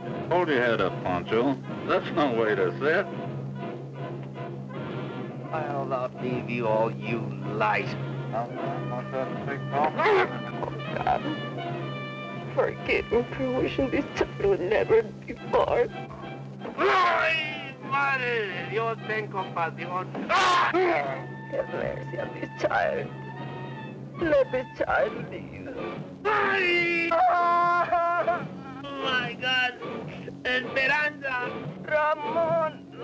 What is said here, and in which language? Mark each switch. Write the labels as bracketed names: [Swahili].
[English] Hold your head up, Poncho. That's no way to sit. I'll not leave you all, you lies. Oh, God. Forgive me for wishing this time would never be born. [Spanish] ¡Ay, madre de Dios, ten compasión! [English] Have mercy on this child. Let this child live. ¡Ay! Oh, my God! ¡Esperanza! Ramon!